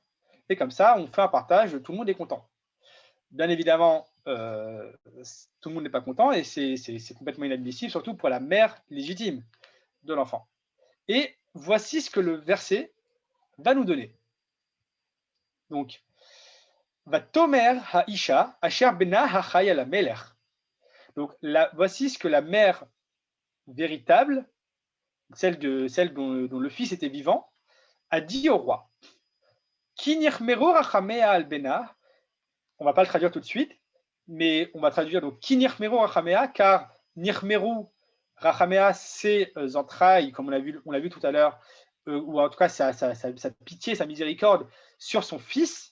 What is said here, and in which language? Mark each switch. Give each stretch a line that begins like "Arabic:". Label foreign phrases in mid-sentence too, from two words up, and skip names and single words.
French: Et comme ça, on fait un partage, tout le monde est content. Bien évidemment, tout le monde n'est pas content et c'est complètement inadmissible, surtout pour la mère légitime de l'enfant. Et voici ce que le verset va nous donner.
Hebrew: Donc, ותאמר האשה אשר בנה החי אל המלך.
French: Donc, voici ce que la mère véritable, celle dont le fils était vivant, a dit au roi.
Hebrew: כי נכמרו רחמיה על בנה.
French: On ne va pas le traduire tout de suite, mais on va traduire donc
Hebrew: כי נכמרו רחמיה,
French: car
Hebrew: נכמרו רחמיה,
French: c'est entrailles, comme on l'a vu tout à l'heure, ou en tout cas sa pitié, sa miséricorde sur son fils.